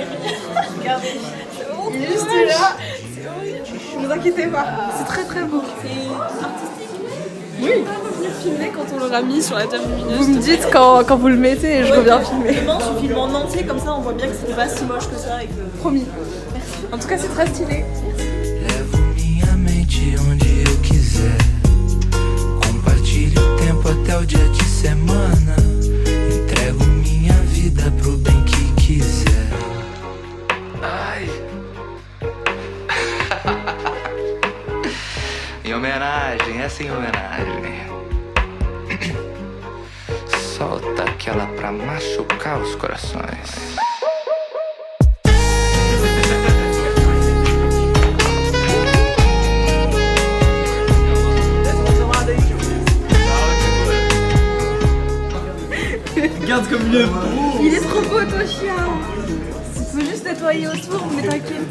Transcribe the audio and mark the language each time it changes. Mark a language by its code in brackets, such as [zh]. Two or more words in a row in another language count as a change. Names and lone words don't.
[fr] Regardez. Il est juste là. C'est horrible. Ne vous inquiétez pas, c'est très très beau. C'est artistique. Oui. On va venir filmer quand on l'aura mis sur la table lumineuse. Vous me dites quand vous le mettez et je reviens filmer. Demain, tu filmes en entier, comme ça on voit bien que c'est pas si moche que ça. Et que... Promis. En tout cas, c'est très stylé. [pt] Levo minha mente onde eu quiser. Compartilho o tempo até o dia de semana. Entrego minha vida pro bem que quiser. Ai. Em homenagem, essa em homenagem. Solta aquela pra machucar os corações. [fr] Regarde comme il est beau. Il est trop beau ton chien. Il faut juste nettoyer autour, mais t'inquiète.